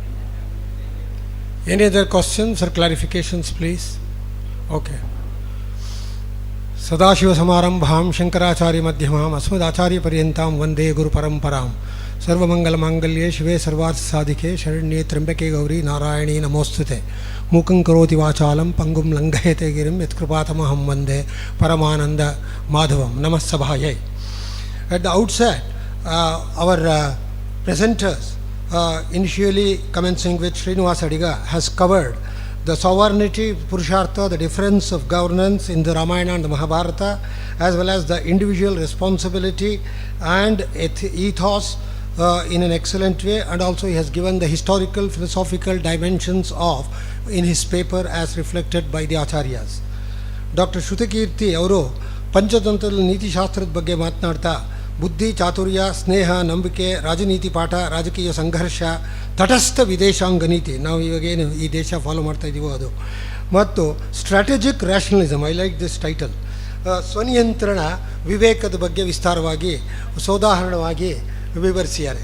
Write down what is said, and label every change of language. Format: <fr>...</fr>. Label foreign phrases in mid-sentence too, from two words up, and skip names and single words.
<en>Any other questions or clarifications, please? Okay.</en> <sa>ಸದಾಶಿವಸಮಾರಂಭಾಂ ಶಂಕರಾಚಾರ್ಯಮಧ್ಯಮಾಂ ಅಸ್ಮದಾಚಾರ್ಯಪರ್ಯಂತಾಂ ವಂದೇ ಗುರುಪರಂಪರಾಂ. ಸರ್ವಮಂಗಲಮಾಂಗಲ್ಯೆ ಶಿವೆ ಸರ್ವಾರ್ಥಸಾಧಿಕೆ ಶರಣ್ಯೆ ತ್ರ್ಯಂಬಕೆ ಗೌರಿ ನಾರಾಯಣೀ ನಮೋಸ್ತುತೆ. ಮೂಕಂ ಕರೋತಿ ವಾಚಾಲಂ ಪಂಗುಂ ಲಂಘಯತೆ ಗಿರಿಂ ಯತ್ಕೃಪಾತಮಹಂ ವಂದೇ ಪರಮಾನಂದ ಮಾಧವಂ. ನಮಃ ಸಭಾಯೈ.</sa> <en>At the outset, our presenters, initially commencing with Srinivas Adiga, has covered the sovereignty, Purushartha, the difference of governance in the Ramayana and the Mahabharata, as well as the individual responsibility and ethos in an excellent way, and also he has given the historical, philosophical dimensions of in his paper as reflected by the Acharyas. Dr.</en> <kn>Shrutakirti ಅವರು ಪಂಚತಂತ್ರದ ನೀತಿಶಾಸ್ತ್ರದ ಬಗ್ಗೆ ಮಾತನಾಡ್ತಾ ಬುದ್ಧಿ, ಚಾತುರ್ಯ, ಸ್ನೇಹ, ನಂಬಿಕೆ, ರಾಜನೀತಿ ಪಾಠ, ರಾಜಕೀಯ ಸಂಘರ್ಷ, ತಟಸ್ಥ ವಿದೇಶಾಂಗ ನೀತಿ, ನಾವು ಇವಾಗೇನು ಈ ದೇಶ ಫಾಲೋ ಮಾಡ್ತಾ ಇದ್ದೀವೋ ಅದು, ಮತ್ತು</kn> <en>strategic rationalism, I like this title,</en> <kn>ಸ್ವನಿಯಂತ್ರಣ, ವಿವೇಕದ ಬಗ್ಗೆ ವಿಸ್ತಾರವಾಗಿ ಸೋದಾಹರಣವಾಗಿ ವಿವರಿಸಿದ್ದಾರೆ.</kn>